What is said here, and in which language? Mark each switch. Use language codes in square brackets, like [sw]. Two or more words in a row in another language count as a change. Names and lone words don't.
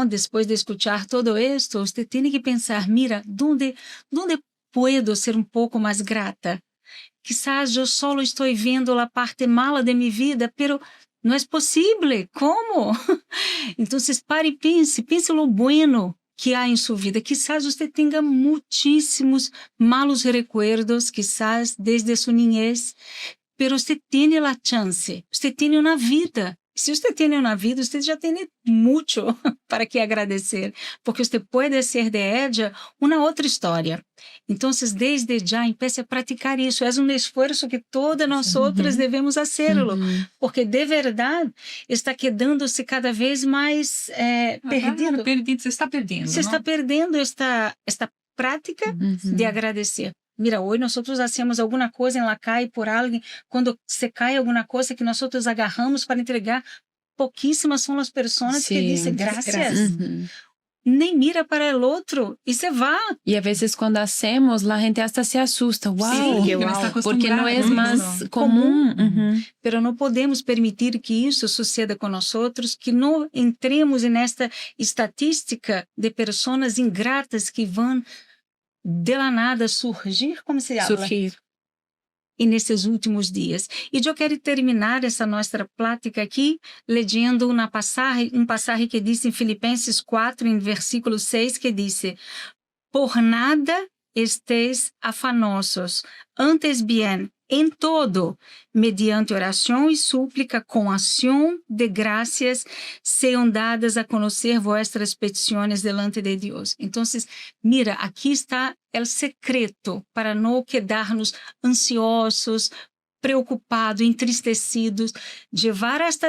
[es] Después de escuchar todo esto, usted tiene que pensar, mira, ¿dónde puedo ser un poco más grata? Quizás yo solo estoy viendo la parte mala de mi vida, pero no es posible. ¿Cómo? Entonces, pare y piense lo bueno que [pt] há em sua vida. Quizás você tenha muitíssimos [es] malos recuerdos, quizás desde [pt] sua [es] niñez, pero [pt] você tem a chance, você tem uma vida. Se você tem uma vida, você já tem muito para que agradecer, porque você pode ser [es] de ella [pt] uma outra história. Então, desde já, empiece a praticar isso. É um esforço que todas nós outras devemos hacerlo, porque de verdade está quedando-se cada vez mais perdido. Se está perdendo. Se está perdendo esta prática de agradecer. Mira, hoje nós hacemos alguma coisa em [es] la calle [pt] por alguém, quando se cai alguma coisa que nós agarramos para entregar, pouquíssimas são as pessoas que dizem graças. Nem mira para o outro e se vai. [es] Y a veces cuando hacemos, la gente hasta se asusta. Wow, Sí, porque no es más común. [pt] Pero não podemos permitir que isso suceda com nós outros, que não entremos nesta estatística de pessoas ingratas que vão [es] de la nada [pt] surgir, [es] como se habla? [pt] Surgir. E nesses últimos dias. E eu quero terminar essa nossa plática aqui lendo uma passagem que diz em Filipenses 4, em versículo 6, que diz: [es] por nada estéis afanosos, antes bien, [pt] em todo, mediante oração e súplica, com ação de graças, sejam dadas a conhecer vuestras petições delante de Deus. Então, mira, aqui está o secreto para não quedarnos ansiosos, preocupados, entristecidos, levar hasta